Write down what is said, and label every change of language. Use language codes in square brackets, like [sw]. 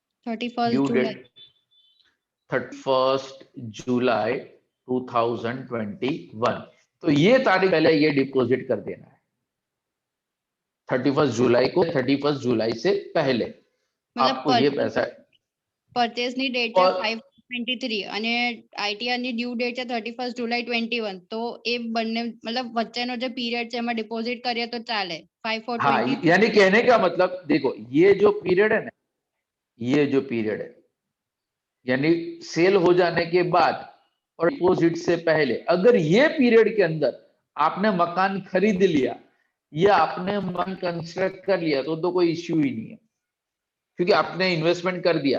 [hi] 31 due जुलाई। Date 31 जुलाई 2021। तो ये तारीख पहले ये डिपॉजिट कर देना है 31 जुलाई को, 31 जुलाई से पहले आपको ये पैसा [gu] परचेस ની ડેટ છે 5/23 અને ITR ની ડ્યू ડેટ છે 31 जुलाई 21, तो એ બંને मतलब વચ્ચેનો જે પીરિયડ છે એમાં ડિપોઝિટ કરીએ તો ચાલે 5/4/20। [hi] हाँ, यानी कहने का मतलब देखो, ये जो पीरियड है ना, ये जो पीरियड है यानी सेल हो जाने के बाद और डिपॉजिट से पहले, अगर ये पीरियड के अंदर आपने मकान खरीद लिया या आपने मकान कंस्ट्रक्ट कर लिया तो कोई इश्यू ही नहीं है, क्योंकि आपने इन्वेस्टमेंट कर दिया।